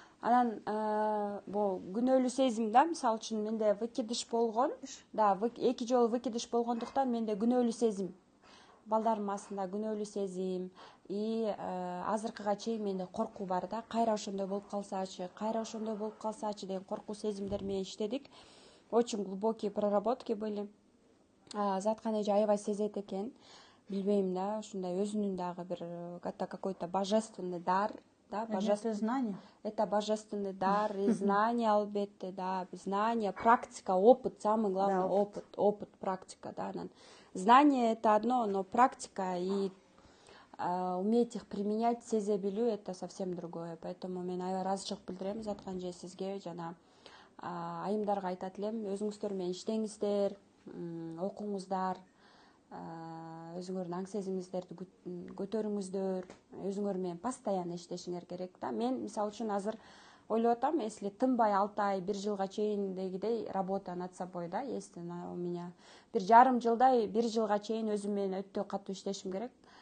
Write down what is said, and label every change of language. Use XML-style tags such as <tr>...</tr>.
<ky>Анан бул күнөөлүү сезим да, мисалы үчүн менде выкидыш болгон. Да, 2 жолу выкидыш болгондуктан менде күнөөлүү сезим. Балдарымдын астында күнөөлүү сезим. И азыркыга чейин менде коркуу бар да, кайра ошондой болуп калсачы деген коркуу сезимдер менен иштедик.</ky> <ru>Очень глубокие проработки были.</ru> <ky>Заткан эже аябай сезет экен. Билбейм да, ушундай өзүнүн дагы бир</ky> <ru>это какой-то божественный дар.</ru> <ky>Да,</ky> <ru>Это знание. Это божественный дар и знание, албетте, да, знание, практика, опыт, самый главный, да, опыт, практика, да. Знание это одно, но практика и уметь их применять,</ru> <ky>сезе билүү</ky> <ru>это совсем другое.</ru> <ky>Поэтому мен аябай ыраазычылык билдирем Заткан эже сизге, жана айымдарга айтат элем, өзүңүздөр менен иштеңиздер, окуңуздар, өзүңөрдүн аң сезимиңиздерди көтөрүңүздөр, өзүңөр менен постоянно иштешиңер керек да. Мен мисалы үчүн азыр ойлоп атам, если тынбай 6 ай, 1 жылга чейиндегидей</ky> <ru>работа над собой,</ru> <ky>да,</ky> <ru>если у меня</ru> <ky>1,5 жылдай 1 жылга чейин өзүм менен өтө катуу иштешим керек.</ky>